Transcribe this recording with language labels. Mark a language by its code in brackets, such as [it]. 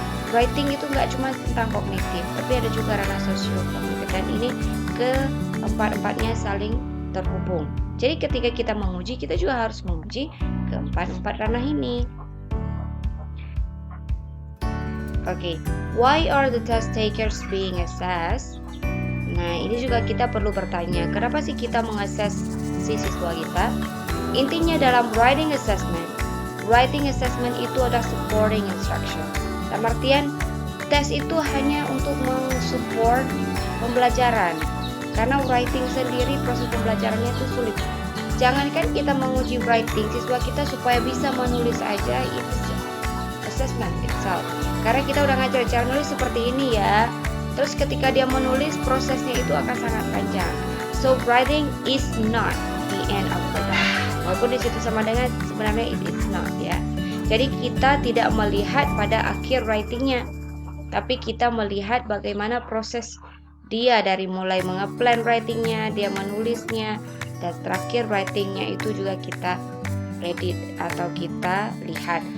[id] Writing itu nggak cuma tentang kognitif, tapi ada juga ranah sosio-kognitif, dan ini keempat-empatnya saling terhubung. Jadi ketika kita menguji, kita juga harus menguji keempat-empat ranah ini. [en] Oke, why are the test takers being assessed? [id] Nah, ini juga kita perlu bertanya, kenapa sih kita mengakses si siswa kita? Intinya dalam writing assessment itu adalah supporting instruction. Dalam artian, tes itu hanya untuk mensupport pembelajaran. Karena writing sendiri proses pembelajarannya itu sulit. Jangankan kita menguji writing siswa kita supaya bisa menulis aja, itu [en] assessment itself. [id] Karena kita udah ngajar cara nulis seperti ini ya. Terus ketika dia menulis, prosesnya itu akan sangat panjang. [en] So writing is not the end of the day. [id] Walaupun disitu sama dengan sebenarnya [en] it is not [id] ya. Jadi kita tidak melihat pada akhir writingnya, tapi kita melihat bagaimana proses dia dari mulai mengeplan writingnya, dia menulisnya, dan terakhir writingnya itu juga kita edit atau kita lihat.